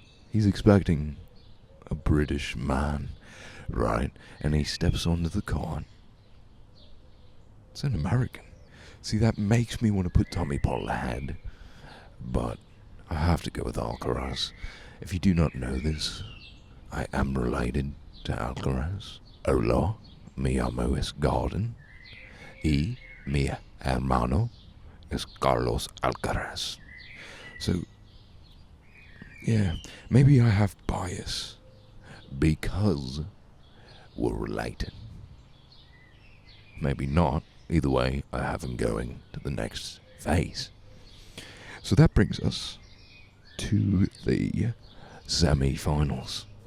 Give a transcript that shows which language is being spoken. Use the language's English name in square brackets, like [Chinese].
[English] He's expecting a British man, right? And he steps onto the court. It's an American. See, that makes me want to put Tommy Paul ahead, but I have to go with Alcaraz. If you do not know this, I am related to Alcaraz. [Spanish] Hola, mi amo es Gordon, y mi hermano es Carlos Alcaraz. [English] So, yeah, maybe I have bias because we're related. Maybe not. Either way, I have him going to the next phase. So that brings us to the semi-finals.